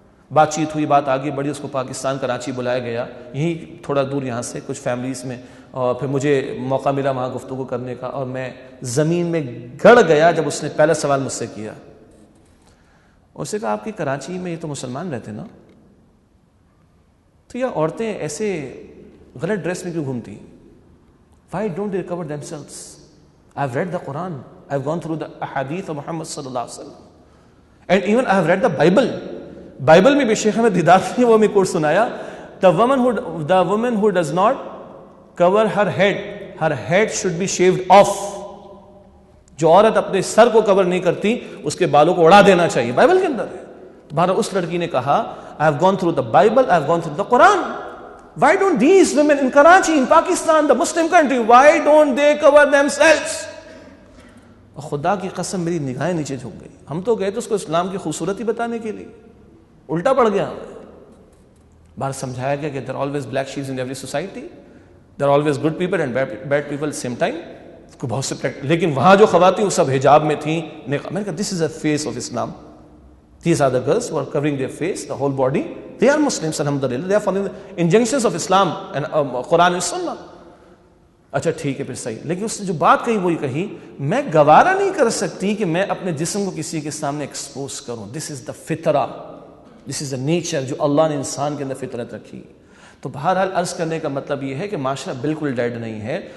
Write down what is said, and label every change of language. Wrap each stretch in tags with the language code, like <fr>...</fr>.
<ur>بات چیت ہوئی، بات آگے بڑھی، اس کو پاکستان کراچی بلایا گیا، یہیں تھوڑا دور یہاں سے کچھ فیملیز میں، اور پھر مجھے موقع ملا وہاں گفتگو کرنے کا، اور میں زمین میں گڑ گیا جب اس نے پہلا سوال مجھ سے کیا۔ اس نے کہا آپ کی کراچی میں یہ تو مسلمان رہتے نا، تو یہ عورتیں ایسے غلط ڈریس میں کیوں گھومتی؟</ur> <en>Why don't they cover themselves? I've read the Quran, I've gone through the ahadith of Muhammad sallallahu alaihi wasallam, and even I have read the Bible.</en> <ur>Bible میں بھی شیخ احمد دیدات نے وہ ہمیں کوٹ سنایا،</ur> <en>the woman who does not cover her head should be shaved off.</en> <ur>جو عورت اپنے سر کو کور نہیں کرتی اس کے بالوں کو اڑا دینا چاہیے، بائبل کے اندر ہے۔ بہرحال اس لڑکی نے کہا</ur> <en>I have gone through the Bible, I have gone through the Quran. Why don't these women in Karachi, in Pakistan, the Muslim country, why don't they cover themselves?</en> <ur>خدا کی قسم میری نگاہیں نیچے جھک گئی۔ ہم تو گئے تھے اس کو اسلام کی خوبصورتی بتانے کے لیے، الٹا پڑ گیا۔ بار سمجھایا گیا کہ</ur> <en>there are always black sheep in every society, there are always good people and bad people at the same time.</en> <ur>کو بہت سے لیکن وہاں جو خواتین وہ سب حجاب میں تھیں، میں نے کہا</ur> <en>this is the face of Islam. These are the girls who are covering their face, the whole body. They are Muslims, alhamdulillah. They are following the injunctions of Islam and Quran and Sunnah.</en> <ur>اچھا ٹھیک ہے پھر صحیح، لیکن اس نے جو بات کہی وہی کہی، میں گوارا نہیں کر سکتی کہ میں اپنے جسم کو کسی کے سامنے ایکسپوز کروں۔ This is the فطرہ،</ur> <en>this is a nature</en> <ur>جو اللہ نے انسان کے اندر فطرت رکھی. تو بہرحال عرض کرنے کا مطلب یہ ہے کہ معاشرہ بالکل ڈیڈ نہیں ہے.</ur>